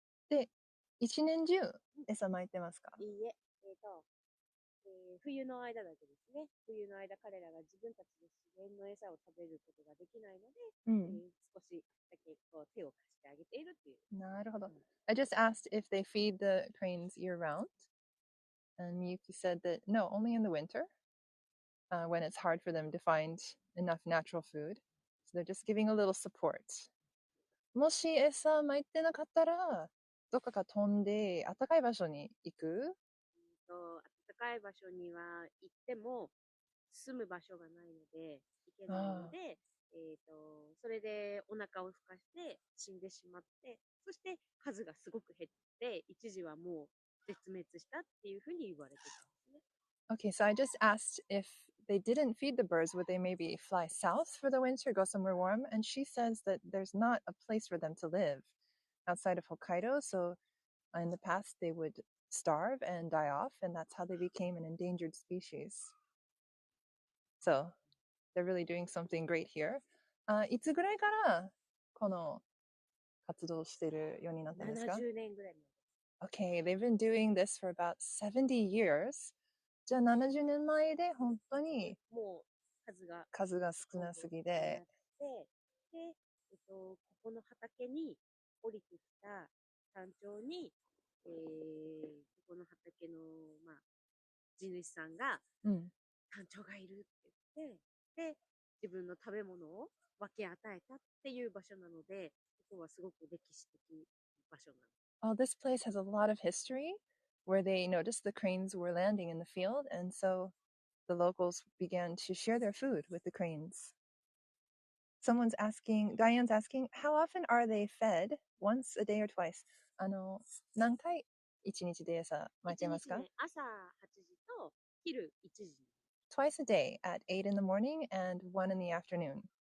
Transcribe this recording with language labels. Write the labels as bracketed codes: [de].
[ja] で、一年中餌巻いてますか？いいえ、冬の間だけですね。冬の間彼らが自分たちで自然の餌を食べることができないので、少しだけこう手を貸してあげているっていう。なるほど。 [en] I just asked if they feed the cranes year round, and Miyuki said that no, only in the winter, when it's hard for them to find enough natural food. So they're just giving a little support. [ja] もし餌巻いてなかったら、どっか飛んで暖かい場所に行く？暖かい場所には行っても住む場所がないので行けないので、それでお腹を空かして死んでしまって、そして数がすごく減って一時はもう絶滅したっていうふうに言われてたんですね。 [en] Okay, so I just asked if they didn't feed the birds, would they maybe fly south for the winter, go somewhere warm? And she says that there's not a place for them to live outside of Hokkaido. So in the past, they would starve and die off, and that's how they became an endangered species. So they're really doing something great here. [ja] いつぐらいからこの活動してるようになったんですか？ 70年ぐらい前。 [en] Okay, they've been doing this for about 70 years. [ja] じゃあ70年前で本当にもう数が少なすぎで、で、ここの畑に降りてきた山頂に、ここの畑の、まあ、地主さんが、山頂がいるって言って、で、自分の食べ物を分け与えたっていう場所なので、ここはすごく歴史的場所なの。 [en] Oh, this place has a lot of history where they noticed the cranes were landing in the field, and so the locals began to share their food with the cranes. Diane's asking, how often are they fed? Once a day or twice? [ja] 何回一日で餌撒いてますか？ 1日ね、朝8時と昼1時。 [en] Twice a day at 8 in the morning and 1 in the afternoon.